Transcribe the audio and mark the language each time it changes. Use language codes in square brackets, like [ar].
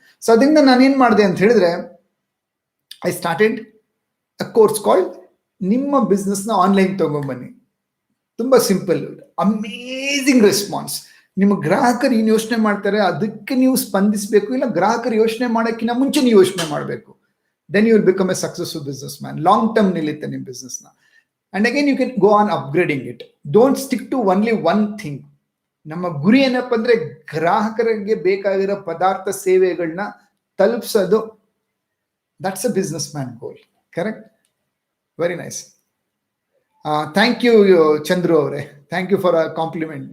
[kn] So ಅದರಿಂದ ನಾನೇನ್ ಮಾಡಿದೆ ಅಂತ ಹೇಳಿದ್ರೆ, [en] I started a course called [kn] ನಿಮ್ಮ ಬಿಸ್ನೆಸ್ ನ ಆನ್ಲೈನ್ ತಗೊಂಡ್ಬನ್ನಿ. ತುಂಬಾ ಸಿಂಪಲ್, ಅಮೇಜಿಂಗ್ ರೆಸ್ಪಾನ್ಸ್. ನಿಮ್ಮ ಗ್ರಾಹಕರು ಏನು ಯೋಚನೆ ಮಾಡ್ತಾರೆ ಅದಕ್ಕೆ ನೀವು ಸ್ಪಂದಿಸಬೇಕು, ಇಲ್ಲ ಗ್ರಾಹಕರು ಯೋಚನೆ ಮಾಡೋಕ್ಕಿಂತ ಮುಂಚೆ ನೀವು ಯೋಚನೆ ಮಾಡಬೇಕು. [en] Then you will become a successful businessman. Long term [kn] nilite nim [en] business na. And again you can go on upgrading it. Don't stick to only one thing. [kn] Namma guri ಏನಪ್ಪ ಅಂದ್ರೆ ಗ್ರಾಹಕರಿಗೆ ಬೇಕಾಗಿರೋ ಪದಾರ್ಥ ಸೇವೆಗಳನ್ನ ತಲುಪಿಸೋದು. [en] That's a businessman goal. Correct? Very nice. Thank you Chandru avare. Thank you for a compliment.